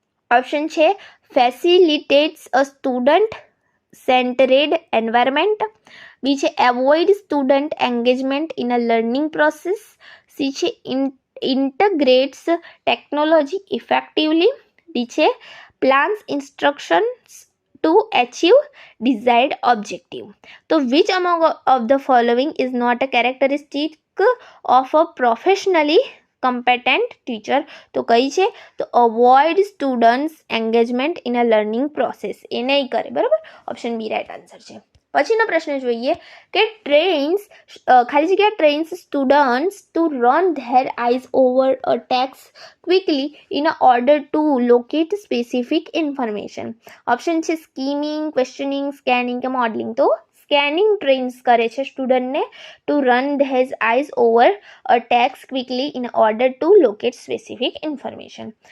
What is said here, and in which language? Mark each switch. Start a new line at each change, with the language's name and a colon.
English: Option છે facilitates a student centred environment, B છે avoid student engagement in a learning process, C છે integrates technology effectively, D છે plans instructions to achieve desired objective. તો which among of the following is not a characteristic of a professionally competent teacher?
Gujarati: તો કઈ છે?
English: તો avoid students engagement in a learning process.
Gujarati: એ નહીં કરે, બરાબર, ઓપ્શન બી રાઈટ આન્સર છે. પછીનો પ્રશ્ન જોઈએ કે ખાલી જગ્યા
English: Trains students to run their eyes over a text quickly in order to locate specific information.
Gujarati: Option છે સ્કીમિંગ, ક્વેશ્ચનિંગ, સ્કેનિંગ કે મોડલિંગ. તો સ્કેનિંગ ટ્રેન્સ કરે છે સ્ટુડન્ટને
English: To run these eyes over a text quickly in order to locate specific information.